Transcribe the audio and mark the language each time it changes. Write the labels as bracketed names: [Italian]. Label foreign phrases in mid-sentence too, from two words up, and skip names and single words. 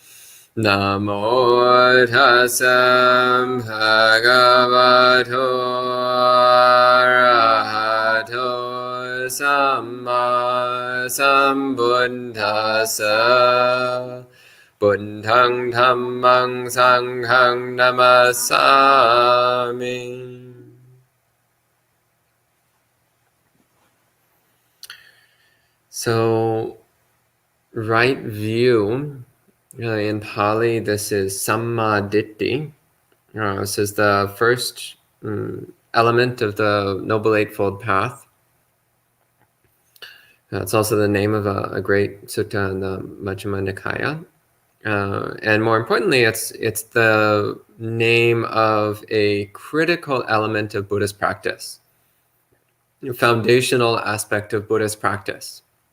[Pali] Namo tassa bhagavato arahato samma sambuddhassa. Buddhaṃ dhammāṃ saṅghāṃ namasāmi. [English] So, right view, in Pali, this is sammā-diṭṭhi. This is the first element of the Noble Eightfold Path. It's also the name of a great sutta in the Majjhima Nikaya. And more importantly, it's the name of a critical element of Buddhist practice, a foundational aspect of Buddhist practice.